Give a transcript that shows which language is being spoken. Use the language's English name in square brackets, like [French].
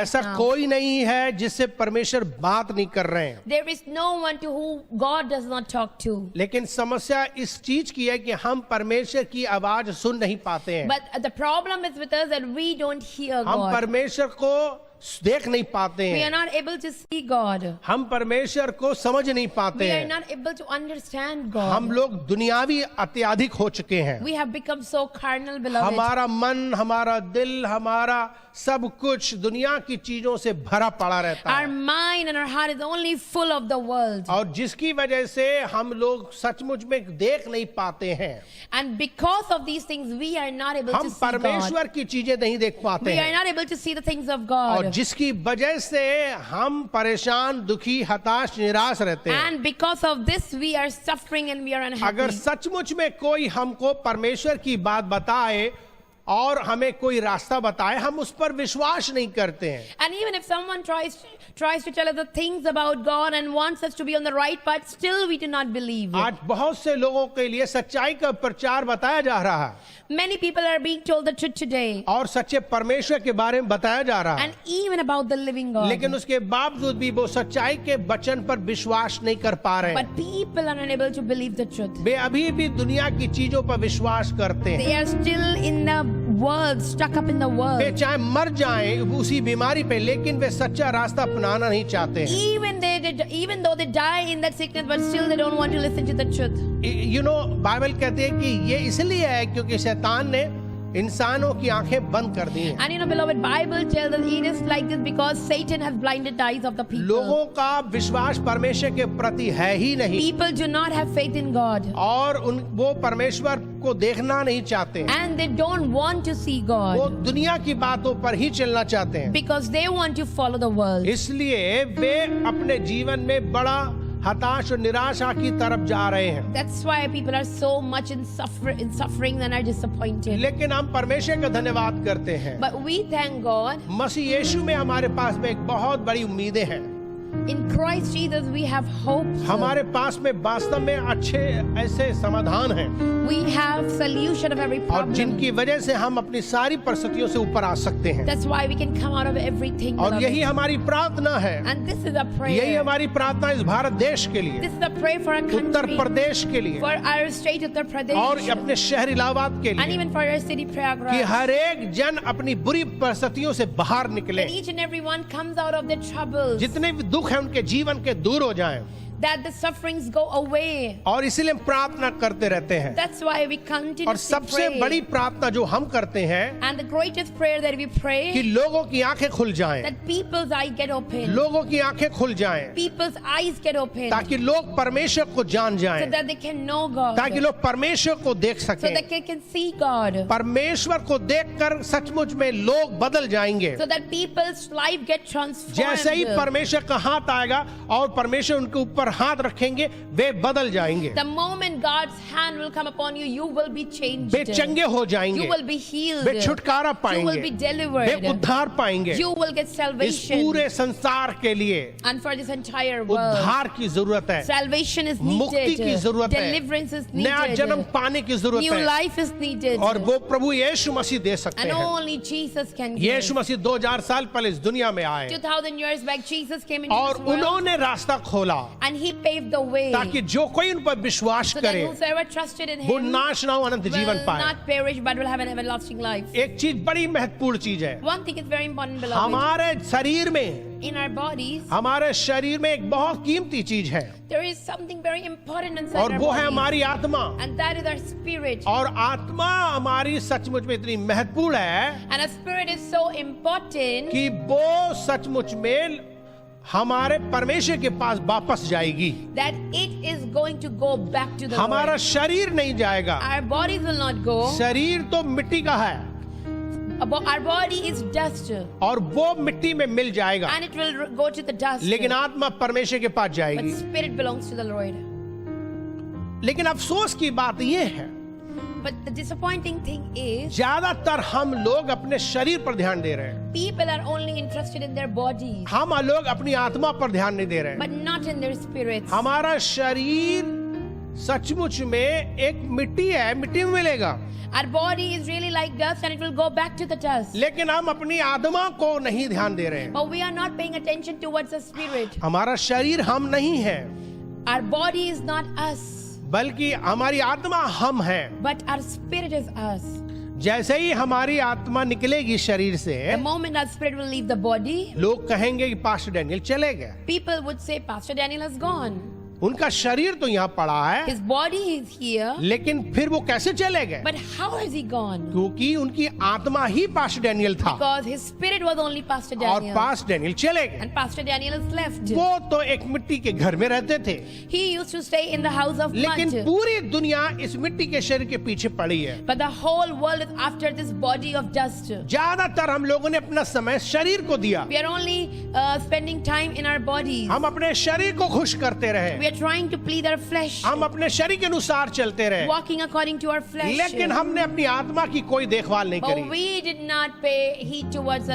[Hindi] ऐसा [English] now. [Hindi] कोई नहीं है जिससे परमेश्वर बात नहीं कर रहे हैं। [English] There is no one to whom God does not talk to. [Hindi] लेकिन समस्या इस चीज की है कि हम परमेश्वर की आवाज सुन नहीं पाते हैं। [English] But the problem is with us that we don't hear [Hindi] हम [English] God. [Hindi] परमेश्वर को देख नहीं पाते [English] We are [Hindi] हैं, [English] not able to see God. [Hindi] हम परमेश्वर को समझ नहीं पाते [English] We are [Hindi] हैं। [English] not able to understand [Hindi] हम [English] God. [Hindi] लोग दुनियावी अत्यधिक हो चुके हैं। [English] We have become so carnal, beloved. [Hindi] हमारा मन, हमारा दिल, हमारा सब कुछ दुनिया की चीजों से भरा पड़ा रहता [English] Our [Hindi] है, [English] mind and our heart is only full of the world. [Hindi] और जिसकी वजह से हम लोग सचमुच में देख नहीं पाते हैं। [English] And because of these things, we are not able [Hindi] हम [English] to see God. [Hindi] परमेश्वर की चीजें नहीं देख पाते [English] We are [Hindi] हैं, [English] not able to see the things of [Hindi] और [English] God. [Hindi] जिसकी वजह से हम परेशान, दुखी, हताश, निराश रहते हैं। [English] And because of this, we are suffering and we are unhappy. [Hindi] अगर सचमुच में कोई हमको परमेश्वर की बात बताए और हमें कोई रास्ता बताए, हम उस पर विश्वास नहीं करते हैं। [English] And even if someone tries to tell us the things about God and wants us to be on the right path, still we do not believe. [Hindi] आज बहुत से लोगों के लिए सच्चाई का प्रचार बताया जा रहा है, [English] Many people are being told the truth today, [Hindi] और सच्चे परमेश्वर के बारे में बताया जा रहा है, [English] and even about the living God. [Hindi] लेकिन उसके बावजूद भी वो सच्चाई के वचन पर विश्वास नहीं कर पा रहे हैं। [English] But people are unable to believe the truth. [Hindi] वे अभी भी दुनिया की चीजों पर विश्वास करते हैं। [English] They are still in the world, stuck up in the [Hindi] way [English] world. [Hindi] चाहे मर जाएं उसी बीमारी पे, लेकिन वे सच्चा रास्ता अपनाना नहीं चाहते हैं। [English] Even though they die in that sickness, but still they don't want to listen to the truth. You know, [Hindi] Bible कहती है कि ये इसलिए है क्योंकि शैतान ने इंसानों की आंखें बंद कर दी हैं। [English] And you know, beloved, Bible tells us it is like this because Satan has blinded the eyes of the people. [Hindi] लोगों का विश्वास परमेश्वर के प्रति है ही नहीं, [English] People do not have faith in God. [Hindi] और वो परमेश्वर को देखना नहीं चाहते हैं। [English] And they don't want to see [Hindi] वो [English] God [Hindi] दुनिया की बातों पर ही चलना चाहते हैं। [English] because they want to follow the world. [Hindi] इसलिए वे अपने जीवन में बड़ा हताश और निराशा की तरफ जा रहे हैं। [English] That's why people are so much in suffering and are disappointed. [Hindi] लेकिन हम परमेश्वर का धन्यवाद करते हैं, [English] But we thank God. [Hindi] मसीह यीशु में हमारे पास में एक बहुत बड़ी उम्मीदें हैं। [English] In Christ Jesus we have hope. [Hindi] हमारे पास में वास्तव में अच्छे ऐसे समाधान हैं, [English] We have solution of every [Hindi] और [English] problem. [Hindi] जिनकी वजह से हम अपनी सारी परिस्थितियों से ऊपर आ सकते हैं। [English] That's why we can come out of everything. [Hindi] और [English] beloved. [Hindi] यही हमारी प्रार्थना है, [English] And this is a [Hindi] यही [English] prayer. [Hindi] हमारी प्रार्थना इस भारत देश के लिए, [English] This is a prayer for our [Hindi] Uttar [English] country, [Hindi] प्रदेश के लिए, [English] for our state Uttar [Hindi] और [English] Pradesh, [Hindi] अपने शहर इलाहाबाद के [English] and [Hindi] लिए, [English] even for our city [Hindi] कि [English] Prayagraj. [Hindi] हर एक जन अपनी बुरी परिस्थितियों से बाहर निकले, [English] That each and every one comes out of their troubles. [Hindi] जितने भी दुख है उनके जीवन के दूर हो जाएं, [English] That the sufferings go away. [Hindi] और इसीलिए हम प्रार्थना करते रहते हैं। [English] That's why we continue [Hindi] और [English] to [Hindi] सबसे [English] pray. [Hindi] बड़ी प्रार्थना जो हम करते हैं [English] And the greatest prayer that we [Hindi] कि [English] pray, [Hindi] लोगों की आंखें खुल जाएं, [English] that people's eyes get open. [Hindi] लोगों की आंखें खुल जाएं, [English] People's eyes get open. [Hindi] ताकि लोग परमेश्वर को जान [English] So [Hindi] जाएं, [English] that they can know God. [Hindi] ताकि लोग परमेश्वर को देख [English] So [Hindi] सकें। [English] that they can see God. [Hindi] परमेश्वर को देखकर सचमुच में लोग बदल जाएंगे। [English] So that people's life get transformed. [Hindi] जैसे ही परमेश्वर का हाथ आएगा और परमेश्वर उनके ऊपर हाथ रखेंगे, वे बदल जाएंगे, [English] The moment God's hand will come upon you, you will be changed. [Hindi] वे चंगे हो जाएंगे, [English] You will be healed. [Hindi] वे छुटकारा [English] You will [Hindi] पाएंगे, [English] be [Hindi] वे [English] delivered. [Hindi] उद्धार पाएंगे। [English] You will get [Hindi] इस [English] salvation. [Hindi] पूरे संसार के लिए [English] And for this entire world, [Hindi] उद्धार की जरूरत है, [English] salvation is [Hindi] मुक्ति की [English] needed. [Hindi] जरूरत है, [English] Deliverance is [Hindi] नया जन्म [English] needed. [Hindi] पाने की जरूरत [English] New [Hindi] है, [English] life is needed. [Hindi] और वो प्रभु यीशु मसीह दे सकते [English] And [Hindi] हैं। [English] only Jesus can give. [Hindi] यीशु मसीह 2000 साल पहले इस दुनिया में आए [English] 2000 years back, Jesus came into [Hindi] और [English] this world [Hindi] उन्होंने रास्ता खोला [English] and He paved the way [Hindi] ताकि जो कोई उन पर विश्वास [English] so that [Hindi] करे [English] whosoever trusted in [Hindi] वो [English] Him [Hindi] नाश ना हो, अनंत जीवन [English] will [Hindi] पाए। [English] not perish but will have an everlasting life. [Hindi] एक चीज बड़ी महत्वपूर्ण चीज है, [English] One thing is very important, beloved. [Hindi] हमारे शरीर में, [English] In our bodies, [Hindi] हमारे शरीर में एक बहुत कीमती चीज है, [English] there is something very important inside [Hindi] और [English] our [Hindi] वो है [English] bodies, [Hindi] हमारी आत्मा। [English] and that is our spirit. [Hindi] और आत्मा हमारी सचमुच में इतनी महत्वपूर्ण है [English] And our spirit is so important [Hindi] कि वो सचमुच में हमारे परमेश्वर के पास वापस जाएगी। [English] that it is going to go back to the [Hindi] हमारा [English] Lord. [Hindi] शरीर नहीं जाएगा, [English] Our bodies will not go. [Hindi] शरीर तो मिट्टी का है [English] Our body is dust, [Hindi] और वो मिट्टी में मिल जाएगा, [English] and it will go to the dust. [Hindi] लेकिन आत्मा परमेश्वर के पास [English] But [Hindi] जाएगी। [English] spirit belongs to the Lord. [Hindi] लेकिन अफसोस की बात यह है [English] But the disappointing thing is, [Hindi] ज्यादातर हम लोग अपने शरीर पर ध्यान दे रहे हैं, [English] people are only interested in their bodies, [Hindi] हम लोग अपनी आत्मा पर ध्यान नहीं दे रहे हैं। [English] but not in their spirits. [Hindi] हमारा शरीर सचमुच में एक मिट्टी है, मिट्टी में मिलेगा, [English] Our body is really like dust and it will go back to the dust. [Hindi] लेकिन हम अपनी आत्मा को नहीं ध्यान दे रहे हैं। [English] But we are not paying attention towards the spirit. [Hindi] हमारा शरीर हम नहीं है, [English] Our body is not us, [Hindi] बल्कि हमारी आत्मा हम है। [English] but our spirit is us. [Hindi] जैसे ही हमारी आत्मा निकलेगी शरीर से, [English] The moment our spirit will leave the body, [Hindi] लोग कहेंगे कि पास्टर डैनियल चले गए। [English] people would say, Pastor Daniel has gone. [Hindi] उनका शरीर तो यहाँ पड़ा है, [English] His body is here, [Hindi] लेकिन फिर वो कैसे चले गए? [English] but how has he gone? [Hindi] क्योंकि उनकी आत्मा ही पास्टर डैनियल था [English] Because his spirit was only Pastor [Hindi] और [English] Daniel. [Hindi] पास्टर डैनियल चले गए। [English] And Pastor Daniel is left. [Hindi] वो तो एक मिट्टी के घर में रहते थे, [English] He used to stay in the house of [Hindi] लेकिन [English] mud. [Hindi] पूरी दुनिया इस मिट्टी के शरीर के पीछे पड़ी है। [English] But the whole world is after this body of dust. [Hindi] ज्यादातर हम लोगों ने अपना समय शरीर को दिया, [English] We are only spending time in our bodies. [Hindi] हम अपने शरीर को खुश करते रहे, [English] We are trying to please our flesh, [Hindi] हम अपने शरीर के अनुसार चलते रहे, [English] walking according to our flesh. [Hindi] लेकिन हमने अपनी आत्मा की कोई देखभाल नहीं [English] But [Hindi] करी। [English] we did not pay heed towards the